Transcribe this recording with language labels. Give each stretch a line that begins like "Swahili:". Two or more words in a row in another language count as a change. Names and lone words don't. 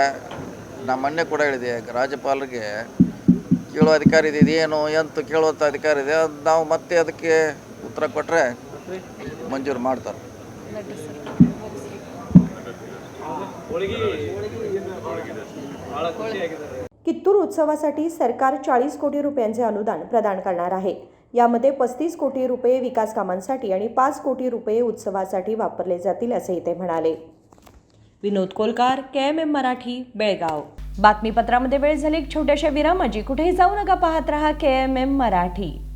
Kannada: ನಮ್ಮ ಮೊನ್ನೆ ಕೂಡ ಹೇಳಿದೆ, ರಾಜ್ಯಪಾಲರಿಗೆ ಕೇಳೋ ಅಧಿಕಾರ ಇದೆ, ಇದೇನು ಎಂತ ಕೇಳುವಂಥ ಅಧಿಕಾರ ಇದೆ. ಅದು ನಾವು ಮತ್ತೆ ಅದಕ್ಕೆ ಉತ್ತರ ಕೊಟ್ಟರೆ ಮಂಜೂರು ಮಾಡ್ತಾರೆ. ಬಹಳ ಖುಷಿಯಾಗಿದ್ದಾರೆ.
Marathi: कित्तूर उत्सवासाठी सरकार 40 कोटी रुपयांचे अनुदान प्रदान करणार आहे. यामध्ये 35 कोटी रुपये विकास कामांसाठी आणि 5 कोटी रुपये उत्सवासाठी वापरले जातील असेही ते म्हणाले. विनोद कोलकार, KMM मराठी, बेळगाव. बातमीपत्रामध्ये वेळ झाली एक छोट्याशा विरामाची. कुठेही जाऊ नका, पाहत रहा KMM मराठी.